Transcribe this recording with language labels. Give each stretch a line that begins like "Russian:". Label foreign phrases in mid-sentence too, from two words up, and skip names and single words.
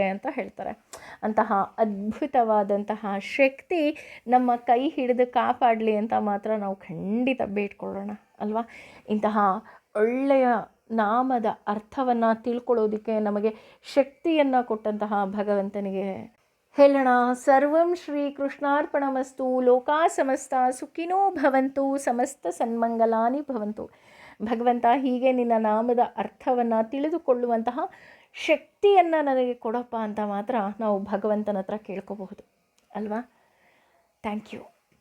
Kannada: ಅಂತಹ ಅದ್ಭುತವಾದಂತಹ ಶಕ್ತಿ ನಮ್ಮ ಕೈ ಹಿಡಿದು ಕಾಪಾಡಲಿ ಅಂತ ಮಾತ್ರ ನಾವು ಖಂಡಿತ ಬೇಡ್ಕೊಳ್ಳೋಣ ಅಲ್ವಾ? ಇಂತಹ ಒಳ್ಳೆಯ ನಾಮದ ಅರ್ಥವನ್ನು ತಿಳ್ಕೊಳ್ಳೋದಕ್ಕೆ ನಮಗೆ ಶಕ್ತಿಯನ್ನು ಕೊಟ್ಟಂತಹ ಭಗವಂತನಿಗೆ ಹೇಳೋಣ.
Sanskrit: ಸರ್ವಂ ಶ್ರೀ ಕೃಷ್ಣಾರ್ಪಣಮಸ್ತು. ಲೋಕಾ ಸಮಸ್ತ ಸುಖಿನೋ ಭವಂತು. ಸಮಸ್ತ ಸನ್ಮಂಗಲಾನಿ ಭವಂತು.
Kannada: ಭಗವಂತ ಹೀಗೆ ನಿನ್ನ ನಾಮದ ಅರ್ಥವನ್ನು ತಿಳಿದುಕೊಳ್ಳುವಂತಹ ಶಕ್ತಿಯನ್ನು ನನಗೆ ಕೊಡಪ್ಪ ಅಂತ ಮಾತ್ರ ನಾವು ಭಗವಂತನ ಹತ್ರ ಕೇಳ್ಕೋಬಹುದು ಅಲ್ವಾ?
English: thank you.